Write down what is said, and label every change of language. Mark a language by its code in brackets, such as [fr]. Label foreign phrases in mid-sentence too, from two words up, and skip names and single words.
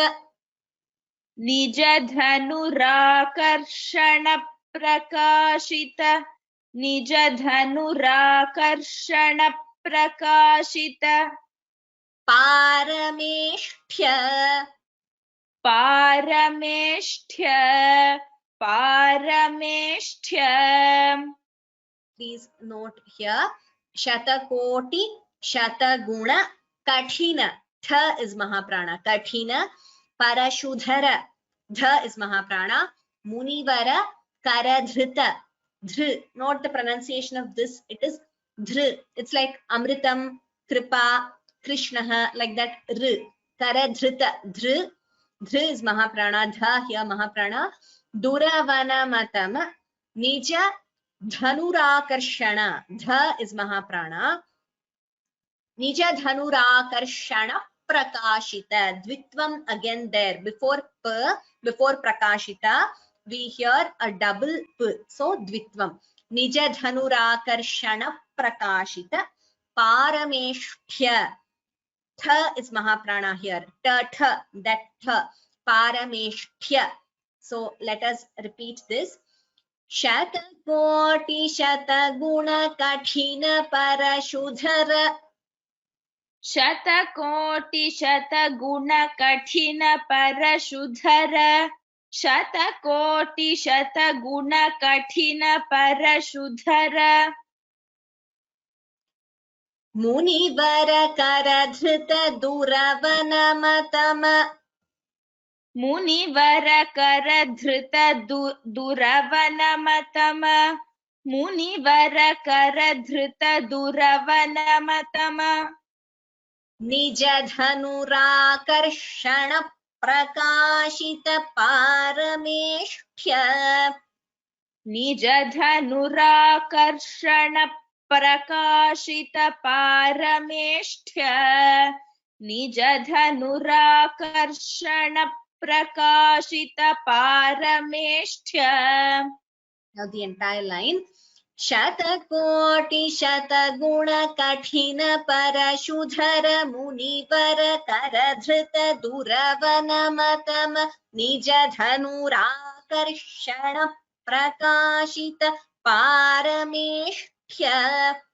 [sa] निज धनुराकर्षण प्रकाशित निज धनुराकर्षण प्रकाशित Parameshthya. पारमेष्ठ्य पारमेष्ठ्य [en] Please note here, [sa] शतकोटि शतगुण कठिन. [en] Tha is Mahaprana. [sa] कठिन परशुधर. [en] Dha is Mahaprana. [sa] मुनिवर करधृत. [en] Dhr, not the pronunciation of this, it is dhr. It's like [sa] अमृतम् कृपा कृष्णः, [en] like that. R. Karadhrita. Dhr. Dhr is Mahaprana. Dha here Mahaprana. [sa] दुरवन मतम. निज धनुराकर्षण. [en] Dha is Mahaprana. [sa] निज धनुराकर्षण प्रकाशित. [en] Dvitvam again there. Before P, before Prakashita, we hear a double P. So Dvitvam. [sa] निज धनुराकर्षण प्रकाशित. Parameshthya. [en] Tha is Mahaprana here. Tha, that tha. Parameshthya. So let us repeat this. [sa] शतकोटि शतगुण कठिन परशुधर. शतकोटि शतगुण कठिन परशुधर शतकोटि शतगुण कठिन परशुधर मुनिवर करधृत दुरवनमतम. मुनिवर करधृत दुरवनमतम मुनिवर करधृत दुरवनमतम निजधनुराकर्षण प्रकाशित पारमेष्ठ्य. निज धनुराकर्षण प्रकाशित पारमेष्ठ्य निज धनुराकर्षण प्रकाशित पारमेष्ठ्य. [en] Now the entire line. [sa] शतकोटि शतगुण कठिन परशुधर मुनिवर करधृत दुरवनमतम निज धनुराकर्षण प्रकाशित पारमेष्ठ्य.